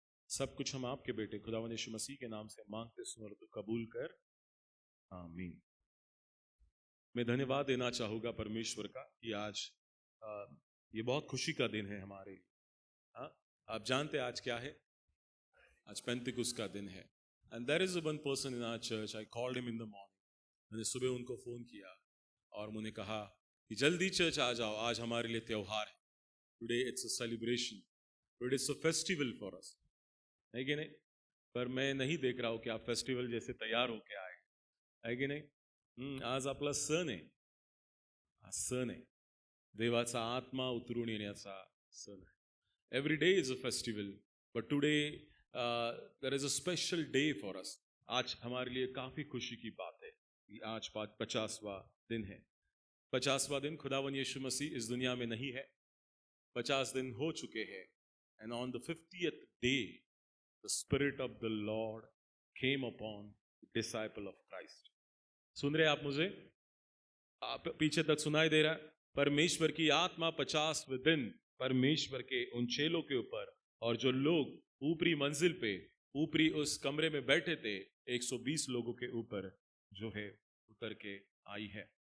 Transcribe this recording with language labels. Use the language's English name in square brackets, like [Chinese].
[Hindi] सब कुछ हम आपके बेटे खुदावंद यीशु मसीह के नाम से मांगते सुन तो कबूल कर, आमीन। मैं धन्यवाद देना चाहूँगा परमेश्वर का कि आज ये बहुत खुशी का दिन है हमारे लिए। हाँ, आप जानते आज क्या है? आज पेंतिकुस्त का दिन है। [English] And there is one person in our church, I called him in the morning. [Hindi] मैंने सुबह उनको फोन किया और उन्होंने कहा कि जल्दी चर्च आ जाओ, आज हमारे लिए त्योहार है। [English] Today it's a celebration. Today it's a festival for us. [Hindi] है कि नहीं? पर मैं नहीं देख रहा हूँ कि आप फेस्टिवल जैसे तैयार होके आए, है कि नहीं? [Marathi] आज आपला सण आहे, सण आहे, देवाचा आत्मा उतरून येण्याचा सण आहे. [English] Every day is a festival, but today there is a special day for us. [Hindi] आज हमारे लिए काफी खुशी की बात है कि आज 50वां दिन है। 50वां दिन खुदावन यीशु मसीह इस दुनिया में नहीं है। 50 दिन हो चुके हैं। [English] And on the 50th day, the Spirit of the Lord came upon the disciple of Christ. [Hindi] सुन रहे आप मुझे? आप पीछे तक सुनाई दे रहा है? परमेश्वर की आत्मा 50वें दिन परमेश्वर के उन चेलों के ऊपर, और जो लोग ऊपरी मंजिल पे ऊपरी उस कमरे में बैठे थे 120 लोगों के ऊपर जो है उतर के आई है।